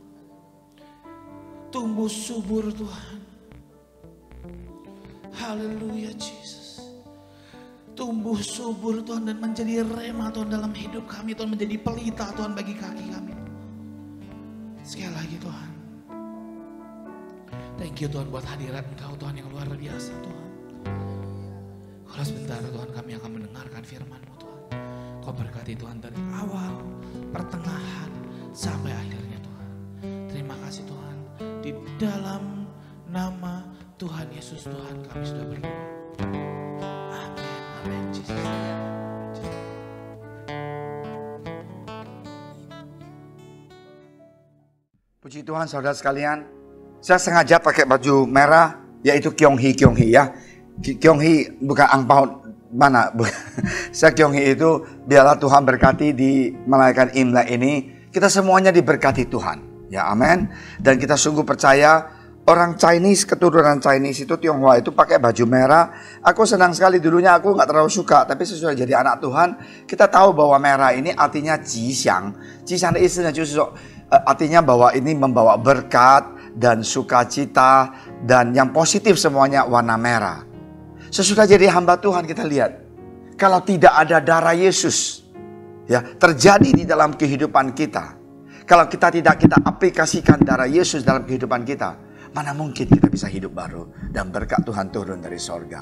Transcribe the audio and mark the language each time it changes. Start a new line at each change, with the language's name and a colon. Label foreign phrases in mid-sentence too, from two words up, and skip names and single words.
Indonesian: Tumbuh subur Tuhan. Haleluya Jesus. Tumbuh subur Tuhan dan menjadi rema Tuhan dalam hidup kami Tuhan. Menjadi pelita Tuhan bagi kaki kami. Sekali lagi Tuhan.
English: Thank you
Indonesian: Tuhan buat hadirat Engkau Tuhan yang luar biasa Tuhan. Kalau sebentar Tuhan kami akan mendengarkan firman-Mu Tuhan. Kau berkati Tuhan dari awal, pertengahan, sampai akhirnya Tuhan. Terima kasih Tuhan. Di dalam nama Tuhan Yesus Tuhan kami sudah berdoa. Amin. Amin. Jesus. Puji Tuhan saudara sekalian. Saya sengaja pakai baju merah, yaitu Kyonghee ya. Kyonghee bukan angpau mana. Saya Kyonghee itu biarlah Tuhan berkati di merayakan Imlek ini. Kita semuanya diberkati Tuhan. Ya amin. Dan kita sungguh percaya orang Chinese, keturunan Chinese itu Tionghoa itu pakai baju merah. Aku senang sekali, dulunya aku gak terlalu suka. Tapi sesudah jadi anak Tuhan, kita tahu bahwa merah ini artinya Jishang.
Chinese: Jishang 的意思呢就是说
Indonesian: artinya bahwa ini membawa berkat dan sukacita dan yang positif semuanya warna merah. Sesudah jadi hamba Tuhan kita lihat, kalau tidak ada darah Yesus ya terjadi di dalam kehidupan kita, kalau kita tidak aplikasikan darah Yesus dalam kehidupan kita, mana mungkin kita bisa hidup baru dan berkat Tuhan turun dari sorga.